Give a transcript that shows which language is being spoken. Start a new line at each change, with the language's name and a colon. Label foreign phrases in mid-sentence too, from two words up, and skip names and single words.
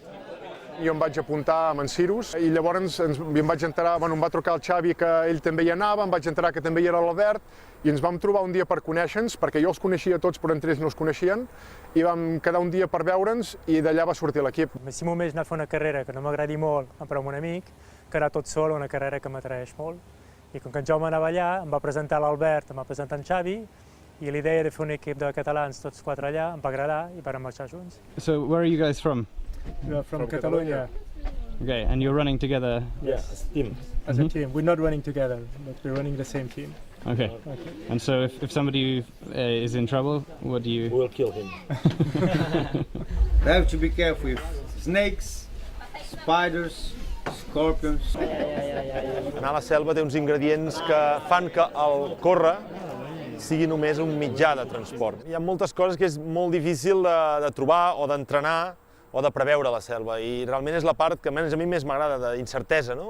Catalan: Jo em vaig apuntar amb en Cirus i llavors em va trucar el Xavi que ell també hi anava, em vaig enterar que també hi era l'Albert i ens vam trobar un dia per conèixer-nos, perquè jo els coneixia tots però entre ells no els coneixien, i vam quedar un dia per veure'ns i d'allà va sortir l'equip. Si només anar a fer una carrera que no m'agradi molt, però amb un amic, que anar tot sol, una carrera que m'atraeix molt. I com que en Jaume anava allà, em va presentar l'Albert, em va presentar en Xavi, i l'idea de fer un equip de catalans, tots 4 allà, em va agradar i vam marxar junts.
English: So, where are you guys from? From Catalonia. Okay, and you're running together? Yes, as a team. As a team. We're not running together, but we're running the same team. Okay. And so if somebody is in trouble, what do you... We'll kill him. We have to be careful with snakes, spiders, scorpions.
Catalan: Anar a la selva té uns ingredients que fan que el córrer sigui només un mitjà de transport. Hi ha moltes coses que és molt difícil de trobar o d'entrenar o de preveure a la selva, i realment és la part que a mi més m'agrada, d'incertesa, no?